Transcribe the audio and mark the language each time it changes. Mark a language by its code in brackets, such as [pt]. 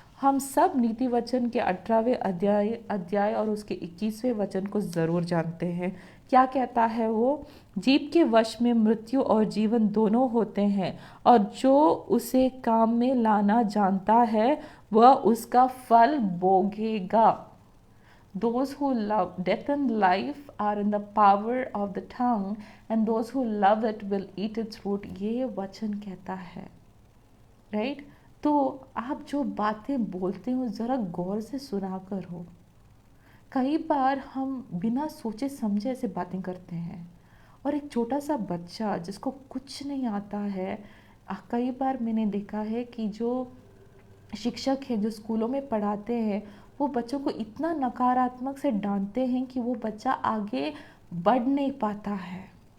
[hi] हम सब नीति वचन के 18वें अध्याय और उसके 21वें वचन को ज़रूर जानते हैं। क्या कहता है वो? जीभ के वश में मृत्यु और जीवन दोनों होते हैं, और जो उसे काम में लाना जानता है वह उसका फल भोगेगा। [en] Those who love death and life are in the power of the tongue, and those who love it will eat its fruit. [hi] ये वचन कहता है। राइट? तो आप जो बातें बोलते हो ज़रा गौर से सुना करो। कई बार हम बिना सोचे समझे ऐसे बातें करते हैं, और एक छोटा सा बच्चा जिसको कुछ नहीं आता है, कई बार मैंने देखा है कि जो शिक्षक हैं जो स्कूलों में पढ़ाते हैं, वो बच्चों को इतना नकारात्मक से डांटते हैं कि वो बच्चा आगे बढ़ नहीं पाता है।